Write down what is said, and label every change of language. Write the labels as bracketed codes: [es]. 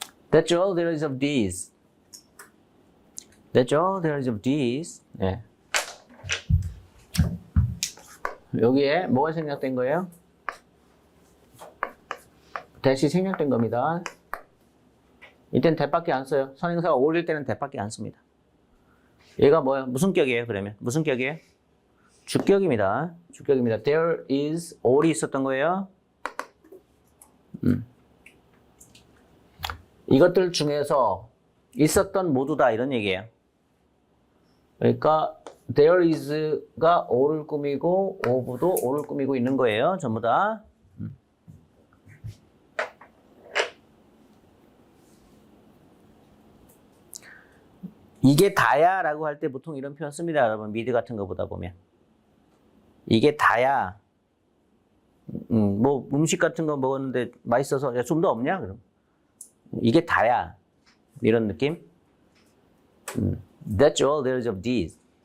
[en] That's all there is of these. That's all there is of these. [ko] 네. 여기에 뭐가 생략된 거예요? 대시 생략된 겁니다. 이때는 대밖에 안 써요. 선행사가 올릴 때는 대밖에 안 씁니다. 얘가 뭐야? 무슨 격이에요, 그러면? 무슨 격이에요? 주격입니다. 주격입니다. [en] There is all [ko] 이 있었던 거예요. 이것들 중에서 있었던 모두다 이런 얘기예요. 그러니까 there is가 all을 꾸미고 of도 all을 꾸미고 있는 거예요. 전부 다. 이게 다야 라고 할 때 보통 이런 표현 씁니다. 여러분 미드 같은 거 보다 보면 이게 다야. 뭐 음식 같은 거 먹었는데 맛있어서 야, 좀 더 없냐? 그럼 이게 다야. 이런 느낌. [en] That's all there is of these.